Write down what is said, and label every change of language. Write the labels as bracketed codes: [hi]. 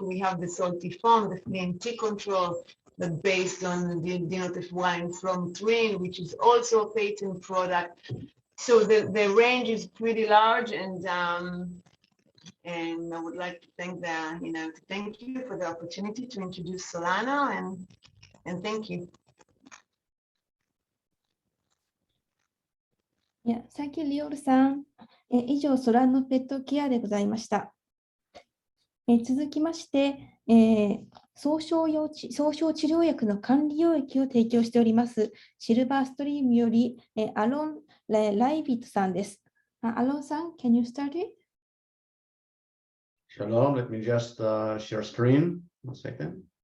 [en] We have the Salty Foam, the flea and tick control, that based on the Dinotefura and Flomethrin, which is also a patent product. So the range is pretty large, and And I would like to thank thank you for the opportunity to introduce Solano, and thank you. Yeah, thank you, リオールさん。 [ja] 以上、ソラノペットケアでございました。続きまして、総称治療薬の管理領域を提供しております、シルバーストリームより、アロン・ライビットさんです。 [en] アロンさん、can you start it? Shalom, let me just share screen. 1 second.